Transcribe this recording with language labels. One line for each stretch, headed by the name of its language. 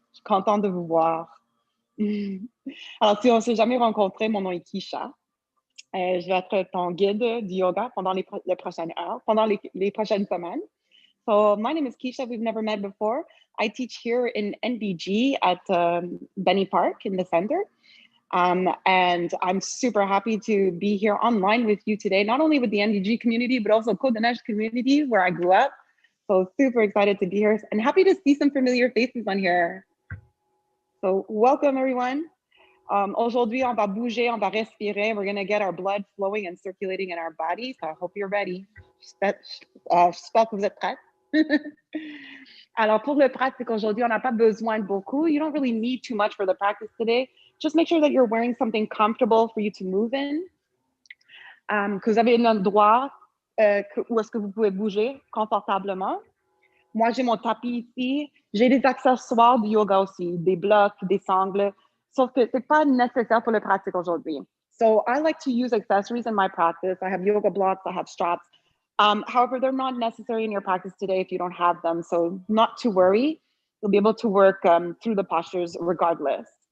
French: Je suis contente de vous voir. Alors, si on ne s'est jamais rencontré, mon nom est Keisha. Je vais être ton guide du yoga pendant les prochaines heures, pendant les prochaines semaines.
English: So my name is Keisha. We've never met before. I teach here in NBG at Benny Park in the center. And I'm super happy to be here online with you today, not only with the NDG community, but also Cours de YOGA community where I grew up. So super excited to be here and happy to see some familiar faces on here. So welcome everyone.
French: Aujourd'hui, on va bouger, on va respirer.
English: We're gonna get our blood flowing and circulating in our body. So I hope you're ready.
French: J'espère que vous êtes prêts. Alors, pour le pratique aujourd'hui, on n'a pas besoin de beaucoup.
English: You don't really need too much for the practice today. Just make sure that you're wearing something comfortable for you to move in.
French: Que vous avez un endroit où est-ce que vous pouvez bouger confortablement. Moi, j'ai mon tapis ici. J'ai des accessoires de yoga aussi, des blocs, des sangles. Sauf que c'est pas nécessaire pour le pratique aujourd'hui.
English: So I like to use accessories in my practice. I have yoga blocks, I have straps. However, they're not necessary in your practice today if you don't have them. So not to worry. You'll be able to work through the postures regardless.